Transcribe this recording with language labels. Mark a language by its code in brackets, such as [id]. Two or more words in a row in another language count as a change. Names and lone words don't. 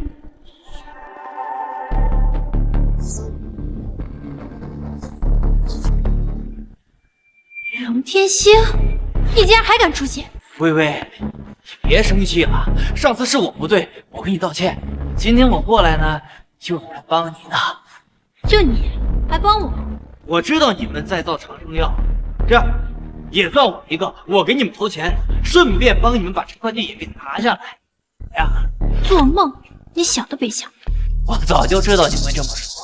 [zh] 荣天星，你竟然還敢出現！微微，你別生氣了，上次是我不對，我跟你道歉。今天我過來呢，就是來幫你的。就你還幫我？我知道你們在造長生藥，這樣也算我一個，我給你們投錢，順便幫你們把這塊地也給拿下來。哎呀，做夢，你想都別想！我早就知道你會這麼說。